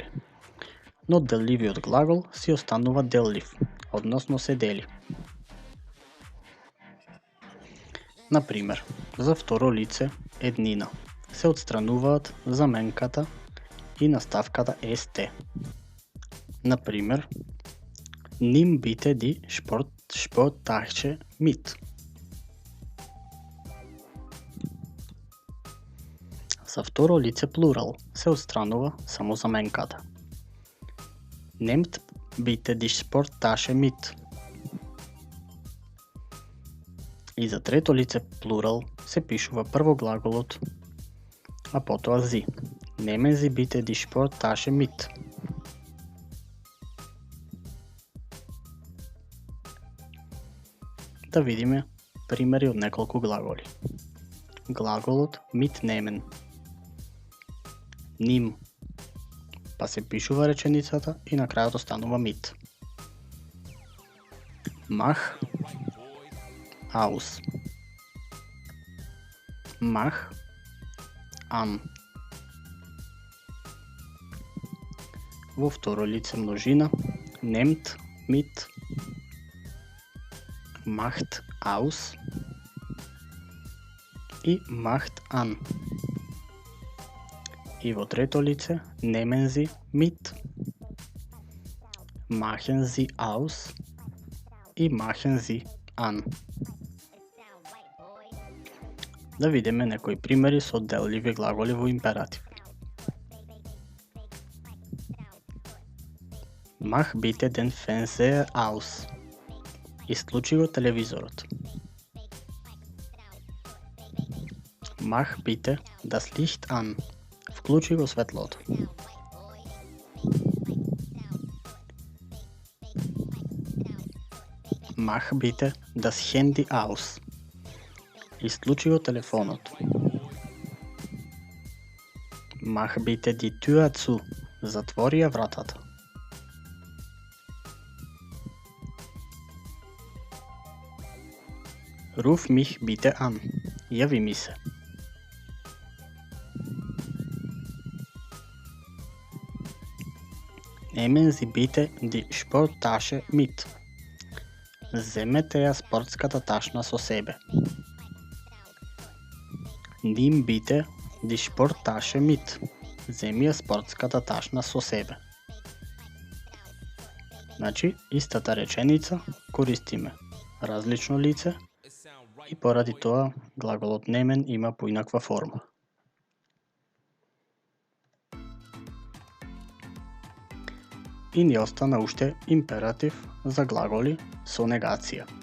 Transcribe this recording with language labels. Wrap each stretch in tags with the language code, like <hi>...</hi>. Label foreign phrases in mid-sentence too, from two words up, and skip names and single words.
<mk>Но делливиот глагол си останува деллив, односно се дели. Например, за второ лице еднина се отстрануваат заменката и наставката st. Например,</mk> <de>nimm bitte die Sporttasche mit.</de> <mk>За второ лице плурал се отстранува само заменката.</mk> <de>Nehmt bitte die Sporttasche mit.</de> <mk>И за трето лице плурал се пишува прво глаголот, а потоа зи.</mk> <de>Nehmen Sie bitte die Sporttasche mit.</de> <mk>Да видиме примери од неколку глаголи.</mk> <de>Глаголот mitnehmen. Nimm.</de> <mk>Па се пишува реченицата и на крајот останува mit.</mk> <de>Mach aus. Mach an.</de> <mk>Во второ лице множина</mk> <de>nehmt mit, macht aus</de> <mk>и</mk> <de>macht an.</de> <mk>И во трето лице</mk> <de>nehmen Sie mit, machen Sie aus</de> <mk>и</mk> <de>machen Sie an.</de> <mk>Да видиме некои примери со делливи глаголи во императив.</mk> <de>Mach bitte den Fernseher aus.</de> <mk>Исклучи го телевизорот.</mk> <de>Mach bitte das Licht an.</de> <mk>Вклучи го светлото.</mk> <de>Mach bitte das Handy aus.</de> <mk>Исклучи го телефонот.</mk> <de>Mach bitte die Tür zu.</de> <mk>Затвори ја вратата.</mk> <de>Ruf mich bitte an.</de> <mk>Јави ми се.</mk> <de>Nehmen Sie bitte die Sporttasche mit.</de> <mk>Земете ја спортската ташна со себе.</mk> <de>Nimm bitte die Sporttasche mit.</de> <mk>Земи ја спортската ташна со себе. Значи, истата реченица користиме различно лице и поради тоа глаголот немен има поинаква форма. И ни остана уште императив за глаголи со негација.</mk>